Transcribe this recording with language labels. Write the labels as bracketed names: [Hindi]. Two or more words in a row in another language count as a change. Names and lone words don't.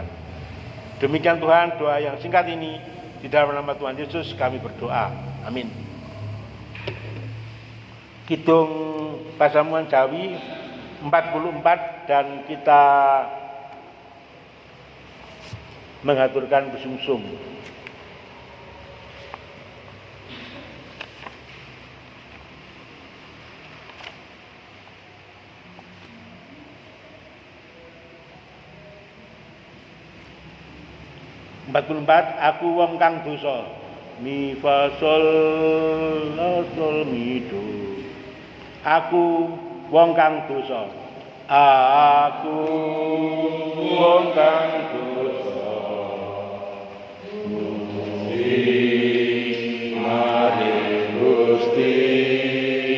[Indonesian] Demikian Tuhan, doa yang singkat ini di dalam nama Tuhan Yesus kami berdoa. Amin. Kidung Pasamuan Jawi 44 dan kita mengaturkan bersungsung. [Javanese] Aku wong kang dosa, mi fa sol la sol mi do. Aku wong kang dosa, Aku wong kang dosa, Gusti maring Gusti.